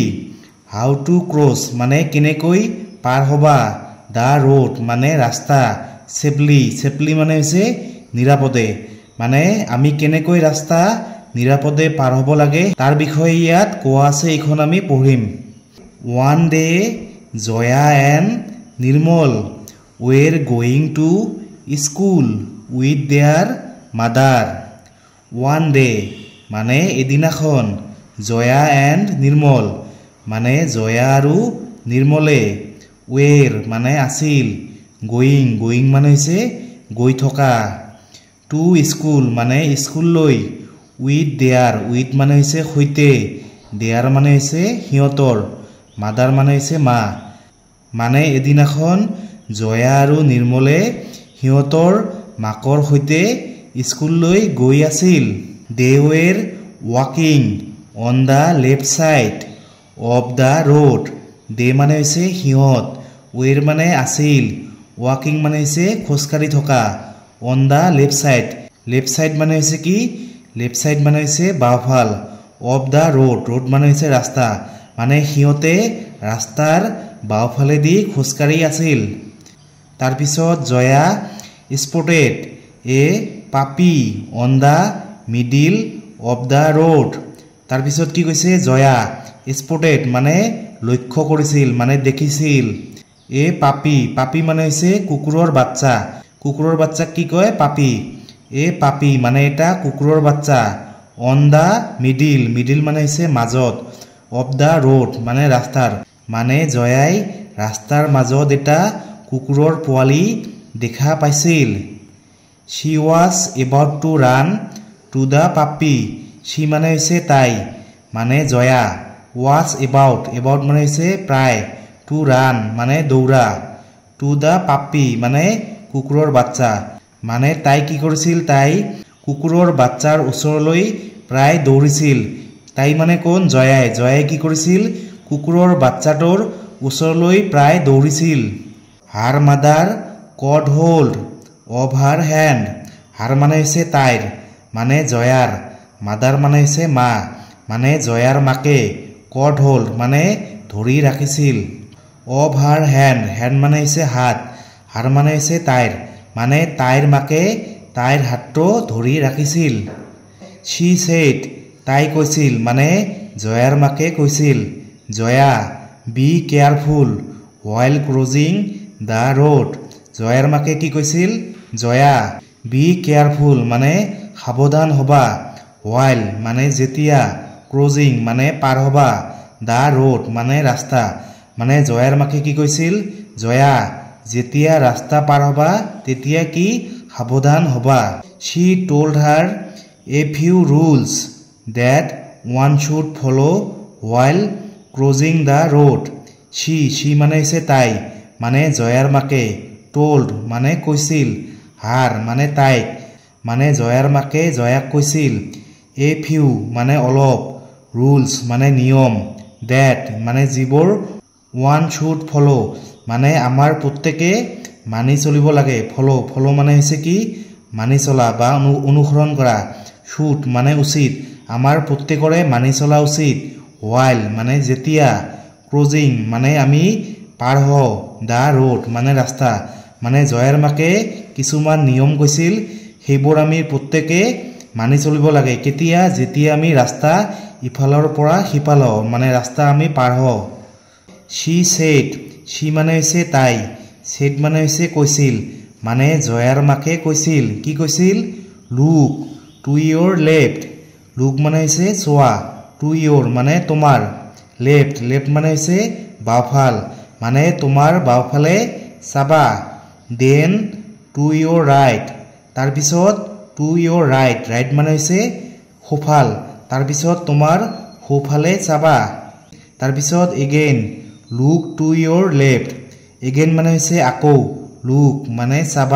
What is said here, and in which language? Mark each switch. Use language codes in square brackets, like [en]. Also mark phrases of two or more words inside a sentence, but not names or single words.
[en] How to cross [as] মানে কেনেকৈ পাৰ হবা, [en] the road [as] মানে ৰাস্তা, [en] safely safely [as] মানে হৈছে নিৰাপদে, মানে আমি কেনেকৈ ৰাস্তা নিৰাপদে পাৰ হ'ব লাগে তাৰ বিষয়ে ইয়াত কোৱা আছে, এইখন আমি পঢ়িম। [en] One day, Zoya and Nirmal were going to school with their mother. One day, [as] মানে এদিনাখন Zoya and Nirmal মানে Zoya আৰু নিৰ্মলে were মানে আছিল, going মানে হৈছে গৈ থকা, [en] to school [as] মানে স্কুললৈ, with মানে হৈছে সৈতে, their মানে হৈছে সিহঁতৰ, মাদাৰ মানে হৈছে মা। মানে এদিনাখন জয়া আৰু নিৰ্মলে সিহঁতৰ মাকৰ সৈতে স্কুললৈ গৈ আছিল। [en] They were walking on the left side of the road. [as] They মানে হৈছে সিহঁত, were মানে আছিল, walking মানে হৈছে খোজকাঢ়ি থকা, [en] on the left side [as] মানে হৈছে কি, [en] left side [as] মানে হৈছে বাওঁফাল, [en] of the road [as] মানে হৈছে ৰাস্তা, মানে সিহঁতে ৰাস্তাৰ বাওঁফালেদি খোজকাঢ়ি আছিল। [en] তাৰপিছত জয়া spotted a puppy on the middle of the road. [as] তাৰপিছত কি কৈছে জয়া স্পটেড মানে লক্ষ্য কৰিছিল মানে দেখিছিল, [en] a puppy [as] মানে হৈছে কুকুৰৰ বাচ্চা, কুকুৰৰ বাচ্চাক কি কয় পাপি, [en] a puppy [as] মানে এটা কুকুৰৰ বাচ্চা, [en] on the middle [as] মানে হৈছে মাজত, [en] of the road [as] মানে ৰাস্তাৰ, মানে জয়াই ৰাস্তাৰ মাজত এটা কুকুৰৰ পোৱালি দেখা পাইছিল। [en] She was about to run to the puppy. [as] She মানে হৈছে তাই, মানে জয়া, [en] was about [as] মানে হৈছে প্ৰায়, [en] to run [as] মানে দৌৰা, [en] to the puppy [as] মানে কুকুৰৰ বাচ্চা, মানে তাই কি কৰিছিল, তাই কুকুৰৰ বাচ্চাৰ ওচৰলৈ প্ৰায় দৌৰিছিল। তাই মানে কোন জয়াই কি কৰিছিল, কুকুৰৰ বাচ্চাটোৰ ওচৰলৈ প্ৰায় দৌৰিছিল। [en] Her mother caught hold of her hand. [as] Her মানে হৈছে তাইৰ, মানে জয়াৰ, মাদাৰ মানে হৈছে মা, মানে জয়াৰ মাকে, [en] caught hold [as] মানে ধৰি ৰাখিছিল, [en] of her hand [as] মানে হৈছে হাত, her মানে হৈছে তাইৰ, মানে তাইৰ মাকে তাইৰ হাতটো ধৰি ৰাখিছিল। [en] She said [as] তাই কৈছিল, মানে জয়াৰ মাকে কৈছিল, জয়া [en] be careful while crossing the road. [as] জয়াৰ মাকে কি কৈছিল, জয়া [en] be careful [as] মানে সাৱধান হবা, while মানে যেতিয়া, ক্ৰজিং মানে পাৰ হবা, [en] the road [as] মানে ৰাস্তা, মানে জয়াৰ মাকে কি কৈছিল, জয়া যেতিয়া ৰাস্তা পাৰ হবা তেতিয়া কি সাৱধান হবা। She told her a few rules that one should follow while crossing the road. She মানে হৈছে তাই, মানে জয়াৰ মাকে, told মানে কৈছিল, her মানে তাইক, মানে জয়াৰ মাকে জয়াক কৈছিল, [en] a few [as] মানে অলপ, rules মানে নিয়ম, that মানে যিবোৰ, [en] one should follow [as] মানে আমাৰ প্ৰত্যেকে মানি চলিব লাগে, follow মানে হৈছে কি মানি চলা বা অনুসৰণ কৰা, should মানে উচিত, আমাৰ প্ৰত্যেকৰে মানি চলা উচিত, while মানে যেতিয়া, ক্ৰজিং মানে আমি পাৰ হওঁ, [en] the road [as] মানে ৰাস্তা, মানে জয়াৰ মাকে কিছুমান নিয়ম কৈছিল সেইবোৰ আমি প্ৰত্যেকে মানি চলিব লাগে, কেতিয়া, যেতিয়া আমি ৰাস্তা ইফালৰ পৰা সিফাল হওঁ, মানে ৰাস্তা আমি পাৰ হওঁ। [en] She said [as] মানে হৈছে তাই, said মানে হৈছে কৈছিল, মানে জয়াৰ মাকে কৈছিল, কি কৈছিল, [en] look to your left, look [as] মানে হৈছে চোৱা, [en] to your [as] মানে তোমাৰ, [en] লেফ্ট [as] মানে হৈছে বাওঁফাল, মানে তোমাৰ বাওঁফালে চাবা [en] then to your right [as] তাৰপিছত [en] to your right right [as] মানে হৈছে সোঁফাল তাৰপিছত তোমাৰ সোঁফালে চাবা তাৰপিছত [en] again look to your left again [as] মানে হৈছে আকৌ লুক মানে চাবা